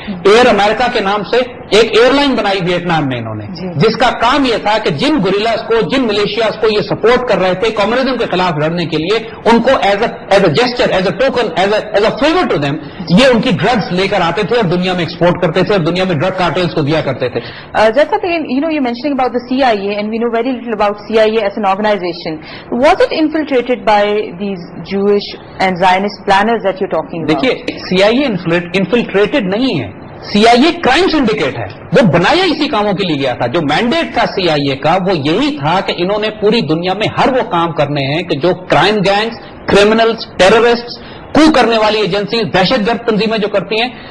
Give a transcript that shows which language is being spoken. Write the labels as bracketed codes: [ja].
[ur] Year امریکہ کے نام سے ایک ایئر لائن بنائی ویتنام میں انہوں نے, جس کا کام یہ تھا کہ جن گوریلاز کو, جن ملیشیاز کو یہ سپورٹ کر رہے تھے کمیونزم کے خلاف لڑنے کے لیے, ان کو [en] as a gesture, as a token, as a favour to them [ur] یہ ان کی ڈرگز لے کر آتے تھے اور دنیا میں ایکسپورٹ کرتے تھے اور دنیا میں ڈرگ کارٹیلز کو دیا کرتے تھے. [en] Just again, you're mentioning about the CIA, and we know very little about CIA as an organization. Was it infiltrated by these Jewish and Zionist planners that you're talking about? [ur] دیکھیے, CIA انفلٹریٹڈ نہیں ہے, CIA crime syndicate ہے. وہ بنایا اسی کاموں کے لیے گیا تھا. جو مینڈیٹ تھا CIA کا وہ یہی تھا کہ انہوں نے پوری دنیا میں ہر وہ کام کرنے ہیں کہ جو کرائم گینگز, کرمنلز, ٹیررسٹ, کو کرنے والی ایجنسیز, دہشت گرد تنظیمیں جو کرتی ہیں.